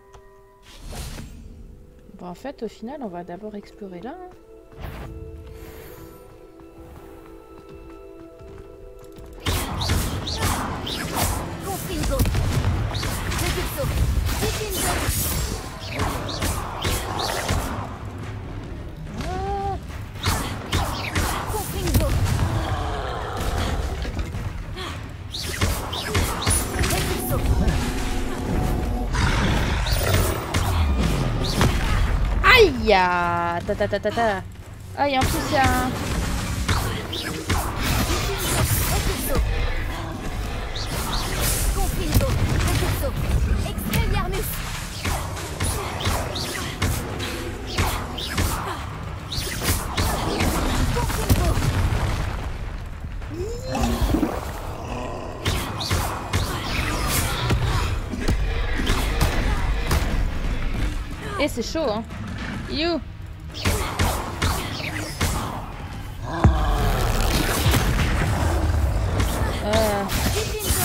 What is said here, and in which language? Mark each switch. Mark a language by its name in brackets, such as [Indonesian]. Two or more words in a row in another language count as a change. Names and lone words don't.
[French] Bon, en fait, au final, on va d'abord explorer là. Hein. Confringo. Repulso. Diffindo. Ah, Confringo. Repulso. aïe ah, ta ta ta ta ta. Ah, et en plus, il y a un... Repulso. Confringo. Repulso. Expelliarmus. Confringo. Et c'est chaud, hein. You. Diffindo.